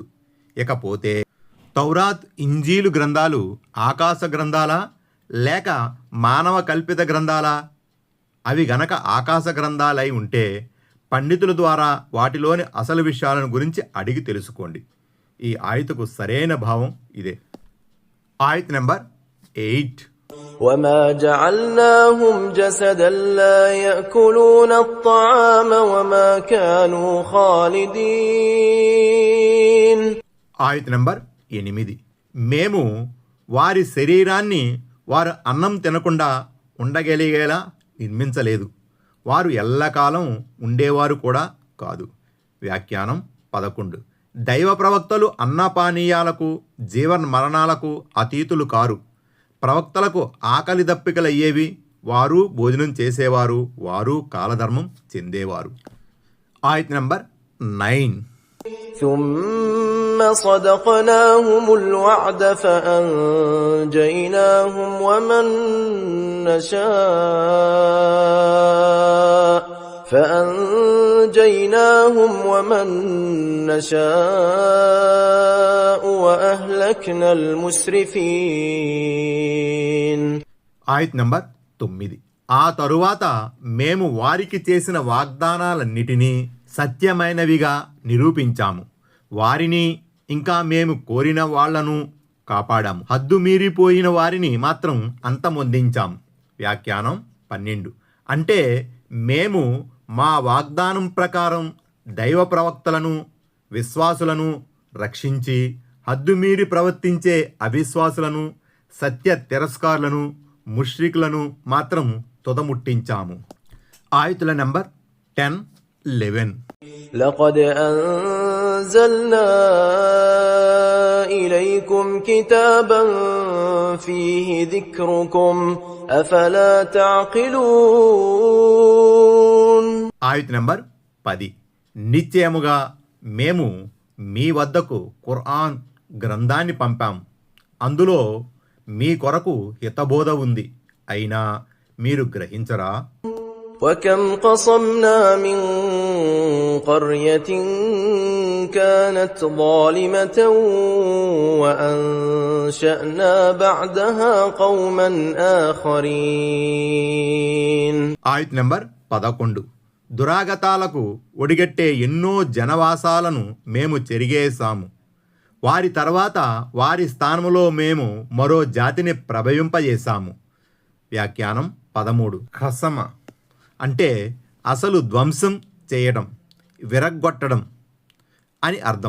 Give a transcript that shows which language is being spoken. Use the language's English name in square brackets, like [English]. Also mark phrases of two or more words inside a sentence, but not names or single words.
[Telugu] ఇకపోతే తౌరాత్, ఇంజీలు గ్రంథాలు ఆకాశ గ్రంథాలా లేక మానవ కల్పిత గ్రంథాలా? అవి గనక ఆకాశ గ్రంథాలై ఉంటే పండితుల ద్వారా వాటిలోని అసలు విషయాలను గురించి అడిగి తెలుసుకోండి. ఈ ఆయతుకు సరైన భావం ఇదే. ఆయత్ నెంబర్ 8. [Arabic] وما جعلناهم جسدا لا يأكلون الطعام وما كانوا خالدين. [Telugu] ఆయత్ నెంబర్ 8. మేము వారి శరీరాన్ని వారు అన్నం తినకుండా ఉండగలిగేలా నిర్మించలేదు. వారు ఎల్లకాలం ఉండేవారు కూడా కాదు. వ్యాఖ్యానం 11. దైవ ప్రవక్తలు అన్నపానీయాలకు, జీవన్ మరణాలకు అతీతులు కారు. ప్రవక్తలకు ఆకలి దప్పికలయ్యేవి. వారు భోజనం చేసేవారు. వారు కాలధర్మం చెందేవారు. ఆయత్ నెంబర్ 9. [Arabic] ثم صدقناهم الوعد فأنجيناهم ومن نشاء وأهلكنا المسرفين. [Telugu] ఆయత్ నంబర్ 9. ఆ తరువాత మేము వారికి చేసిన వాగ్దానాలన్నిటినీ సత్యమైనవిగా నిరూపించాము. వారిని ఇంకా మేము కోరిన వాళ్లను కాపాడాము. హద్దు మీరిపోయిన వారిని మాత్రం అంతమొందించాం. వ్యాఖ్యానం 12. అంటే మేము మా వాగ్దానం ప్రకారం దైవ ప్రవక్తలను, విశ్వాసులను రక్షించి హద్దుమీరి ప్రవర్తించే అవిశ్వాసులను, సత్య తిరస్కారులను, ముష్రికులను మాత్రం తుదముట్టించాము. ఆయతుల నంబర్ 10, 11. [Arabic] لقد أنزلنا إليكم كتابا فيه ذكركم أفلا تعقلون. [Telugu] ఆయత్ నంబర్ 10. నిశ్చయముగా మేము మీ వద్దకు ఖురాన్ గ్రంథాన్ని పంపాం. అందులో మీ కొరకు హితబోధ ఉంది. అయినా మీరు గ్రహించరా? [Arabic] وكم قصمنا من قرية كانت ظالمة وأنشأنا بعدها قوما آخرين. [Telugu] ఆయత్ నంబర్ 11. దురాగతాలకు ఒడిగట్టే ఎన్నో జనవాసాలను మేము చెరిగేశాము. వారి తర్వాత వారి స్థానంలో మేము మరో జాతిని ప్రభవింపజేశాము. వ్యాఖ్యానం 13. ఖసమ అంటే అసలు ధ్వంసం చేయడం, విరగ్గొట్టడం అని అర్థం.